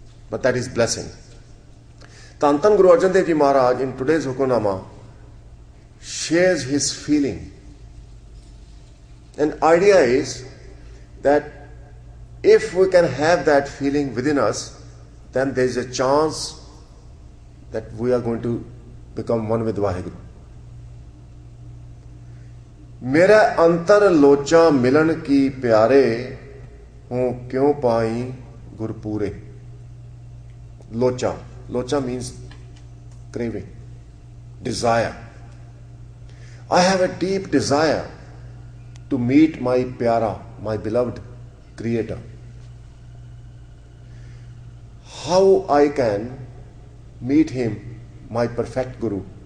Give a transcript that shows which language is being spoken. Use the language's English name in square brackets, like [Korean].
[English] But that is blessing. Dhan Dhan Guru Arjan Dev Ji Maharaj in today's Hukamnama shares his feeling. An idea is that if we can have that feeling within us, then there is a chance that we are going to become one with Vaheguru. [Punjabi] मेरा अंतर लोचा मिलन की प्यारे हूँ क्यों पाई गुरपूरे. [English] Locha. Locha means craving, desire. I have a deep desire to meet my pyara, my beloved Creator. How I can meet Him, my perfect Guru?